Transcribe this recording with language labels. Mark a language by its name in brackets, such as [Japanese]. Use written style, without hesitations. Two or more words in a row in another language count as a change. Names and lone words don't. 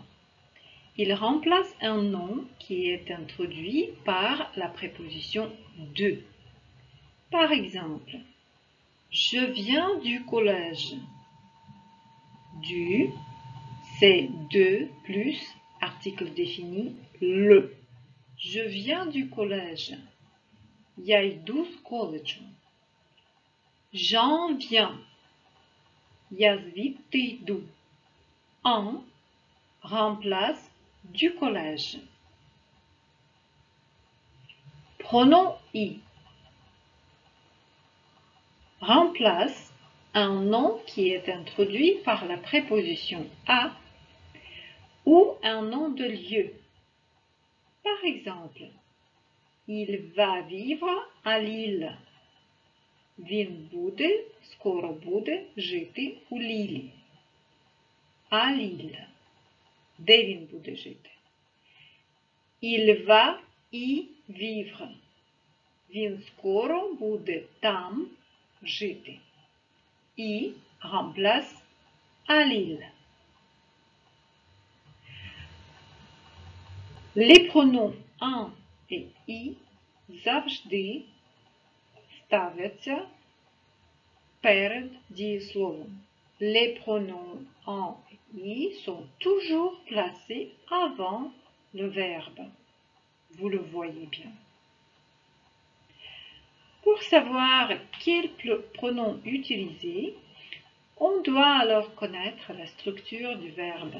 [French] Il remplace un nom qui est introduit par la préposition de. Par exemple, je viens du collège. Du, c'est de plus article défini le. Je viens du collège. [Russian] Я иду с коледжу. [French] J'en viens. [Ukrainian] Я звідти йду. [French] En remplace du collège. Pronom i remplace un nom qui est introduit par la préposition à ou un nom de lieu. Par exemple, il va vivre à Lille. [Ukrainian] Він буде, скоро буде жити у Лілі. À Lille. Де він буде жити? [French] Il va y vivre. [Ukrainian] Він скоро буде там жити. [French] Y remplace à Lille. Les pronoms en et i [Ukrainian] завжди ставляться перед дієсловом. [French] Les pronoms en et i sont toujours placés avant le verbe. Vous le voyez bien. Pour savoir quel pronom utiliser, on doit alors connaître la structure du verbe.